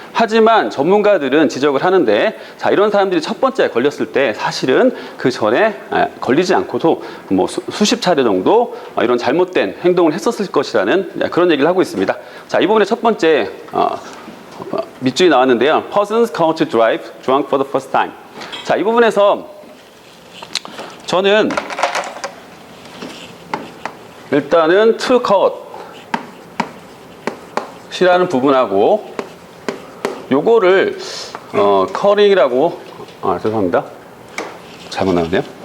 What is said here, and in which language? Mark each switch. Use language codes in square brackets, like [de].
[ko] 하지만 전문가들은 지적을 하는데 이런 사람들이 첫 번째 걸렸을 때 사실은 그 전에 걸리지 않고도 수십 차례 정도 이런 잘못된 행동을 했었을 것이라는 그런 얘기를 하고 있습니다. 이 부분에 첫 번째 밑줄이 나왔는데요. [en] Persons caught to drive drunk for the first time. [ko] 이 부분에서 저는 일단은 [en] to caught [ko] 이라는 부분하고 요거를 cutting이라고 죄송합니다. 잘못 나왔네요.